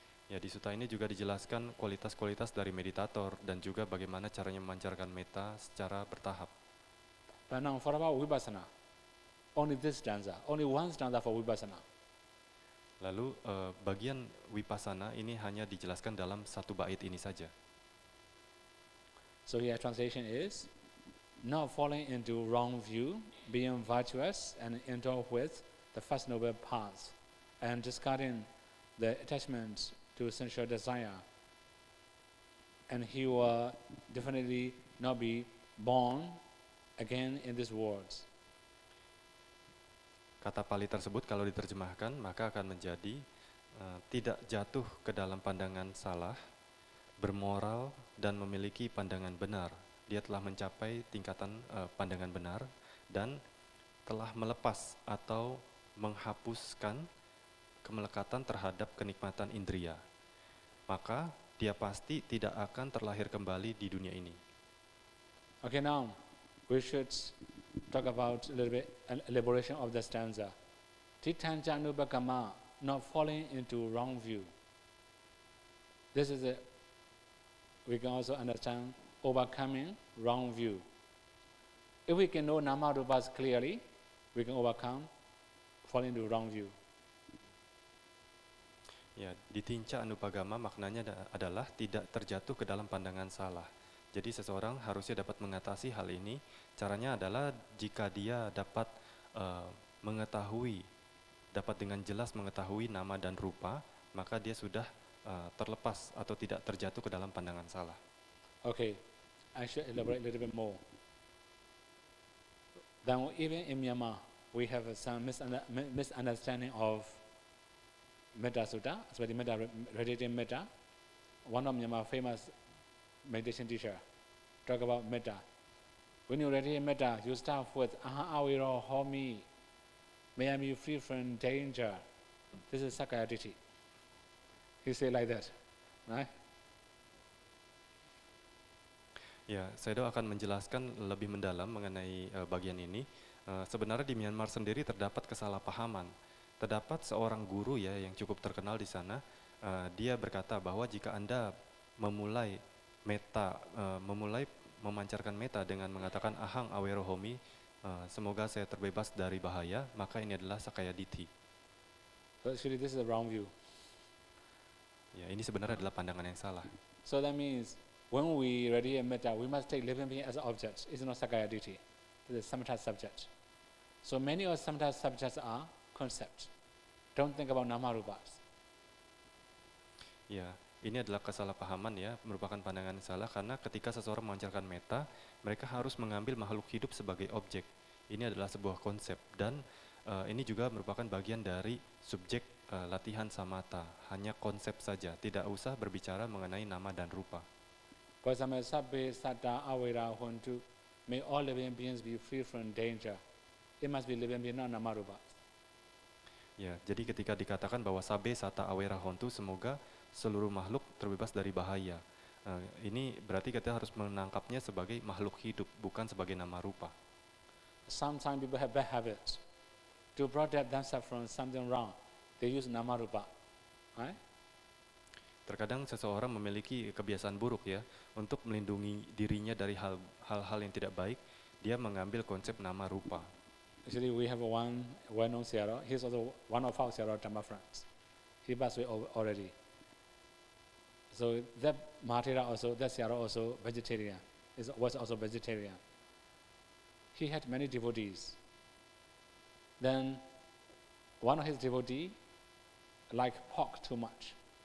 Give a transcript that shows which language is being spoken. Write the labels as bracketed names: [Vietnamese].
[Indonesian] Ya, di sutta ini juga dijelaskan kualitas-kualitas dari meditator dan juga bagaimana caranya memancarkan metta secara bertahap. [English] But now for about vipassana, only this stanza, only one stanza for vipassana. [Indonesian] Lalu bagian vipassana ini hanya dijelaskan dalam satu bait ini saja. [English] So here translation is, not falling into wrong view, being virtuous and endure with the first noble path, and discarding the attachment to sensual desire. And he will definitely not be born again in this world. [Indonesian] Kata Pali tersebut kalau diterjemahkan maka akan menjadi tidak jatuh ke dalam pandangan salah, bermoral dan memiliki pandangan benar. Dia telah mencapai tingkatan pandangan benar dan telah melepas atau menghapuskan kemelekatan terhadap kenikmatan indria. Maka dia pasti tidak akan terlahir kembali di dunia ini. [English] Okay, now we should talk about a little bit an elaboration of the stanza. [Pali] Titanja anubhagama, [English] not falling into wrong view. This is we can also understand overcoming wrong view. If we can know nama rupas clearly, we can overcome falling into wrong view. [Indonesian] Ya, [Pali] ditinca anupagama [Indonesian] maknanya adalah tidak terjatuh ke dalam pandangan salah. Jadi seseorang harusnya dapat mengatasi hal ini. Caranya adalah jika dia dapat mengetahui, dapat dengan jelas mengetahui nama dan rupa, maka dia sudah terlepas atau tidak terjatuh ke dalam pandangan salah. [English] Okay, I should elaborate a little bit more. Then even in Myanmar, we have some misunderstanding of Metta Sutta, especially meditating Metta. One of Myanmar famous meditation teacher talk about Metta. When you meditate Metta, you start with [Pali] Aham Awiro Homi. [English] May I be free from danger. This is Sakaya Ditti. He say like that, right? [Indonesian] Ya, Sayadaw akan menjelaskan lebih mendalam mengenai bagian ini. Sebenarnya di Myanmar sendiri terdapat kesalahpahaman. Terdapat seorang guru ya yang cukup terkenal di sana. Dia berkata bahwa jika Anda memulai metta, memulai memancarkan metta dengan mengatakan [Pali] Ahang Awero Homi, [Indonesian] semoga saya terbebas dari bahaya, maka ini adalah Sakaya Ditti. [English] So actually this is the wrong view. [Indonesian] Ya, ini sebenarnya adalah pandangan yang salah. [English] So that means when we ready a metta, we must take living being as an object. It's not Sakaya Ditti. It's a samatha subject. So many of samatha subjects are concept. Don't think about nama rupas. [Indonesian] Ya, ini adalah kesalahpahaman ya, merupakan pandangan yang salah karena ketika seseorang memancarkan metta, mereka harus mengambil makhluk hidup sebagai objek. Ini adalah sebuah konsep dan ini juga merupakan bagian dari subjek latihan samatha, hanya konsep saja, tidak usah berbicara mengenai nama dan rupa. [Pali] Pasama sabbe satta awera hontu, [English] may all living beings be free from danger. It must be living being, not nama rupas. [Indonesian] Ya, jadi ketika dikatakan bahwa [Pali] sabe sata awera hontu, [Indonesian] semoga seluruh makhluk terbebas dari bahaya. Ini berarti kita harus menangkapnya sebagai makhluk hidup, bukan sebagai nama rupa. [English] Sometimes people have bad habits. To protect themselves from something wrong, they use nama rupa. Right? [Indonesian] Terkadang seseorang memiliki kebiasaan buruk ya, untuk melindungi dirinya dari hal-hal yang tidak baik, dia mengambil konsep nama rupa. [English] Actually, we have one well-known Sayadaw. He's also one of our Sayadaw Dhamma friends. He passed away already. So that Mahatera also, that Sayadaw also vegetarian, was also vegetarian. He had many devotees. Then one of his devotees liked pork too much.